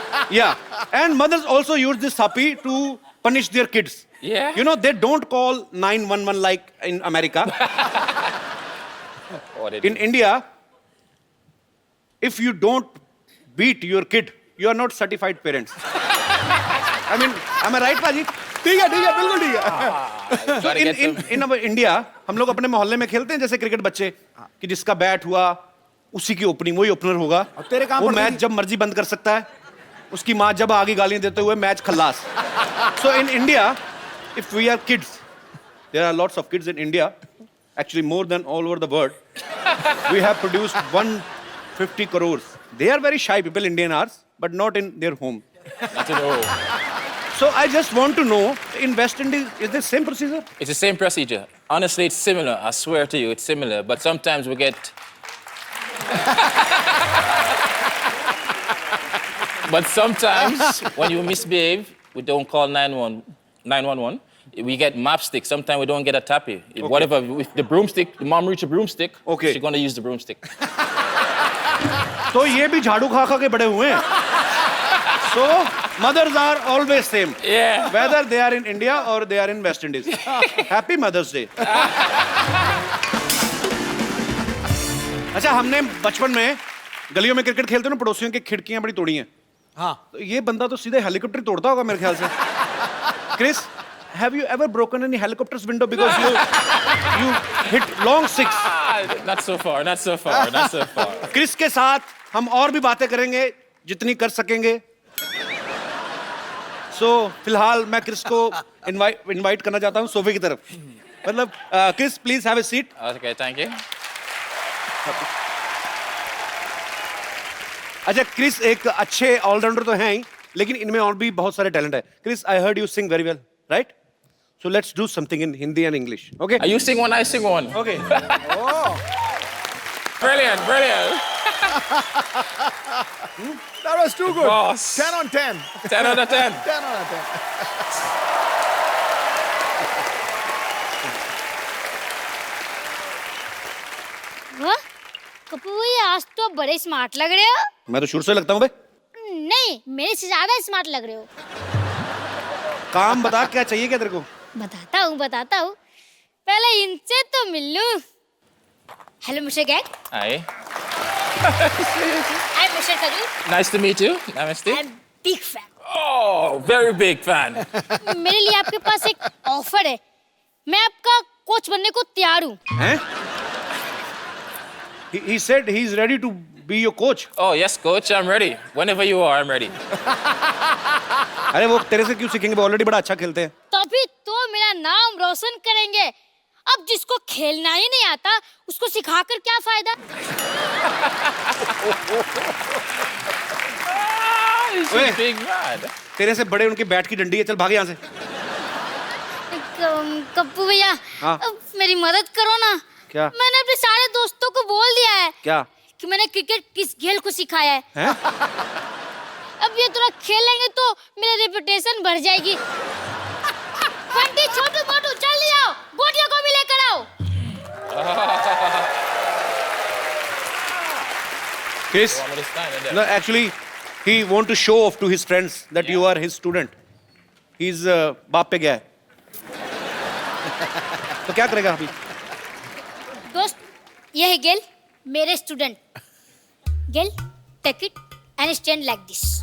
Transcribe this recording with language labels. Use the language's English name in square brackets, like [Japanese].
[English] Yeah, and mothers also use this thapi to punish their kids. Yeah. You know, they don't call 911 like in America. In India, if you don't beat your kid, you are not certified parents. I mean, am I right, Paji? [Hindi] ठीक है बिल्कुल ठीक है. [English] So in our India, [Hindi] हम लोग अपने मोहल्ले में खेलते हैं जैसे क्रिकेट बच्चे कि जिसका बैट हुआ उसी की ओपनिंग वही ओपनर होगा. तेरे काम वो पर मैच जब मर्जी बंद कर सकता है. उसकी माँ जब आगे गालियां देते हुए match Khallas. [English] So in India, if we are kids, there are lots of kids in India, actually more than all over the world. We have produced 150 crores. They are very shy people, Indian are, but not in their home. Not at all. So I just want to know, in West Indies, is this same procedure? It's the same procedure. Honestly, it's similar. I swear to you, it's similar. But sometimes we get. But sometimes when you misbehave, we don't call 911. We get map stick. Sometimes we don't get a tappy. Whatever, with the broomstick, the mom reach a broomstick. Okay. She's gonna use the broomstick. [Hindi] तो ये भी झाड़ू खा खा के बड़े हुए हैं. [English] So mothers are always same. Yeah. Whether they are in India or they are in West Indies. Happy Mother's Day. [Hindi] अच्छा, हमने बचपन में गलियों में क्रिकेट खेलते ना, पड़ोसियों की खिड़कियां बड़ी तोड़ी हैं. हाँ. तो ये बंदा तो सीधे हेलीकॉप्टर तोड़ता होगा मेरे ख्याल से. [English] Chris, have you ever broken any helicopter's window because you hit long six? Not so far. Not so far. Not so far. [Hindi] Chris के साथ हम और भी बातें करेंगे जितनी कर सकेंगे. So फिलहाल मैं क्रिस को इनवाइट करना चाहता हूँ सोफे की तरफ. [English] मतलब Chris, please have a seat. Okay, thank you. [Hindi] अच्छा, क्रिस एक अच्छे ऑलराउंडर तो हैं ही, लेकिन इनमें और भी बहुत सारे टैलेंट है. [English] Chris, I heard you sing very well, right? So let's do something in Hindi and English, okay? You sing one, I sing one. Okay. Brilliant, brilliant. That was too good. Boss. 10 on 10. 10 out of 10. 10 on 10. [Hindi] वाह, कपूर भैया आज तो बड़े smart लग रहे हो. मैं तो शुरू से लगता हूँ बे. नहीं, मेरे से ज्यादा स्मार्ट लग रहे हो. काम बता, क्या चाहिए क्या तेरे को? बताता हूँ. पहले इनसे तो मिल लूं. [English] Hello mister Gag. Hi. I am mister Khajoor. Nice to meet you. Namaste. I am big fan. Oh, very big fan. [Hindi] मेरे लिए आपके पास एक ऑफर है. मैं आपका कोच बनने को तैयार हूँ. हैं? [English] He said he's ready to be your coach. Oh, yes, coach, I'm ready. Whenever you are, I'm ready. [Hindi] अरे वो तेरे से क्यों सीखेंगे? वो ऑलरेडी बड़ा अच्छा खेलते हैं. तभी तो मेरा नाम रोशन करेंगे. अब जिसको खेलना ही नहीं आता उसको सिखाकर क्या फायदा. [English] He's Wait. a big man. [Hindi] तेरे से बड़े उनके बैट की डंडी है. चल भाग यहाँ से. कप्पू भैया, हाँ? अब मेरी मदद करो ना. क्या? मैंने अपने सारे दोस्तों को बोल दिया है. क्या? कि मैंने क्रिकेट किस गेल को सिखाया है. हैं? अब ये थोड़ा खेलेंगे तो मेरी रेपुटेशन बढ़ जाएगी. बंटी, छोटू मोटू जल्दी आओ, गोटियों को भी लेकर आओ. [English] Chris, Want me to stand in there? no, actually, he want to show off to his friends that you are his student. [Hindi] He's बाप पे गया है. तो क्या करेगा अभी? दोस्त, ये है गेल, मेरे student. Gayle, [English] Take it and stand like this.